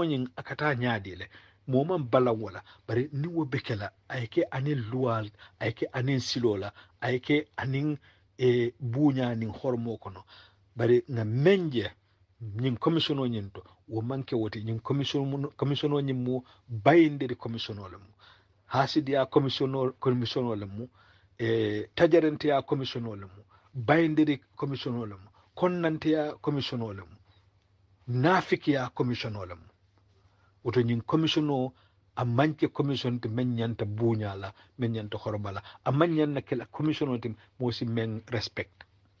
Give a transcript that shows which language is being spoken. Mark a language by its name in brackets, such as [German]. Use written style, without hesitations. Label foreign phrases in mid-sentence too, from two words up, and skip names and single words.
[Mandingo] ñiŋ a ka taa ñaadi le moo maŋ balaŋ wo la bari niŋ wo be ke la a ye ke aniŋ luwa a ye ke aniŋ siloo la a ye ke aniŋ buuñaa niŋ horomoo kono bari ŋa meŋ je ñiŋ commission o ñiŋ to wo maŋ ke wo ti ñiŋ commission o ñiŋ mu bayindiri commission o le mu hasidiya commission o le mu tajarenteya commission o le mu bayindiri commission o le mu konnanteya commission o le mu naafikiya commission o le mu woto ñiŋ commission o a maŋ ke commission ti meŋ ñanta buuñaa la meŋ ñanta horoma la a maŋ ñaŋ na ke la commission o ti moo si meŋ respect